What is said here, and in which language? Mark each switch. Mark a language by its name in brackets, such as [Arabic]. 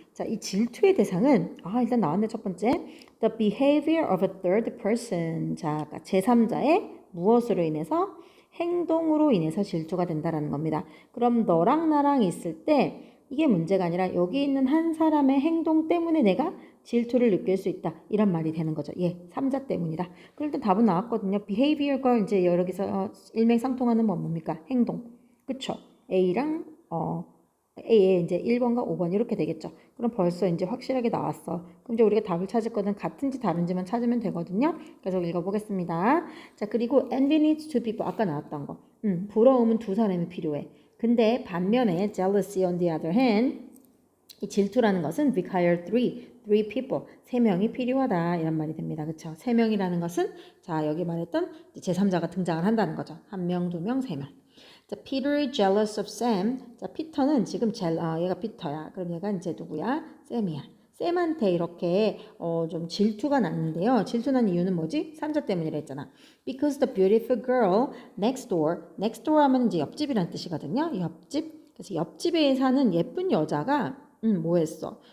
[Korean] 자, 이 질투의 대상은 일단 나왔네 첫 번째. [English] The behavior of a third person. [Korean] 자, 제3자의 무엇으로 인해서 행동으로 인해서 질투가 된다라는 겁니다. 그럼 너랑 나랑 있을 때 이게 문제가 아니라 여기 있는 한 사람의 행동 때문에 내가 질투를 느낄 수 있다. 이런 말이 되는 거죠. 예, 3자 때문이다. 그럴 때 답은 나왔거든요. behavior과 이제 여기서 일맥상통하는 건 뭡니까? 행동. 그쵸? A랑 A에 이제 1번과 5번 이렇게 되겠죠. 그럼 벌써 이제 확실하게 나왔어. 그럼 이제 우리가 답을 찾을 거는 같은지 다른지만 찾으면 되거든요. 계속 읽어보겠습니다. 자, 그리고 [English] envy needs two people. [Korean] 아까 나왔던 거. 부러움은 두 사람이 필요해. 근데 반면에 [English] jealousy on the other hand [Korean] 이 질투라는 것은 [English] require three people. [Korean] 3명이 필요하다. 이런 말이 됩니다. 그쵸? 3명이라는 것은 자, 여기 말했던 제3자가 등장을 한다는 거죠. 1명, 2명, 3명. [English] 자, Peter is jealous of Sam. [Korean] 자, 피터는 지금 얘가 피터야. 그럼 얘가 이제 누구야? 샘이야. 샘한테 이렇게 좀 질투가 났는데요. 질투난 이유는 뭐지? 3자 때문이라 했잖아. [English] Because the beautiful girl next door. [Korean] next door 하면 이제 옆집이란 뜻이거든요. 옆집. 그래서 옆집에 사는 예쁜 여자가 뭐 했어?